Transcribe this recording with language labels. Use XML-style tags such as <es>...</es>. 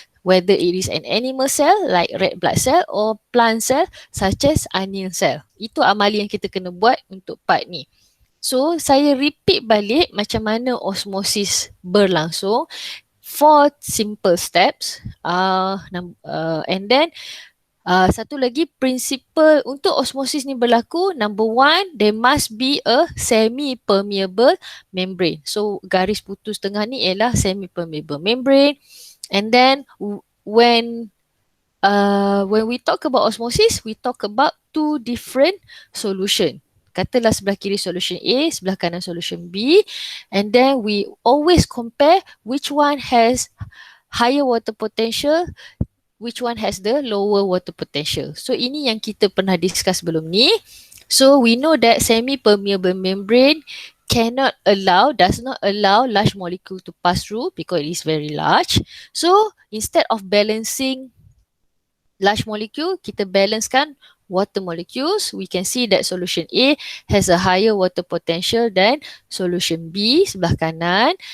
<en>whether it is an animal cell like red blood cell or plant cell such as onion cell.</en> <ms>Itu amali yang kita kena buat untuk part ni. So, saya repeat balik macam mana osmosis berlangsung.</ms> <en>4 simple steps. And then,</en> <ms>satu lagi prinsipal untuk osmosis ni berlaku.</ms> <en>Number 1, there must be a semi-permeable membrane.</en> <ms>So, garis putus tengah ni ialah semi-permeable membrane.</ms> <en>And then, when we talk about osmosis, we talk about 2 different solution.</en> <ms>Katalah sebelah kiri solution A, sebelah kanan solution B,</ms> <en>and then we always compare which one has higher water potential, which one has the lower water potential.</en> <ms>So ini yang kita pernah discuss sebelum ni.</ms> <en>So we know that semi-permeable membrane does not allow large molecule to pass through because it is very large. So instead of balancing large molecule,</en> <ms>kita balancekan</ms> <en>water molecules. We can see that solution A has a higher water potential than solution B</en> <ms>sebelah kanan.</ms>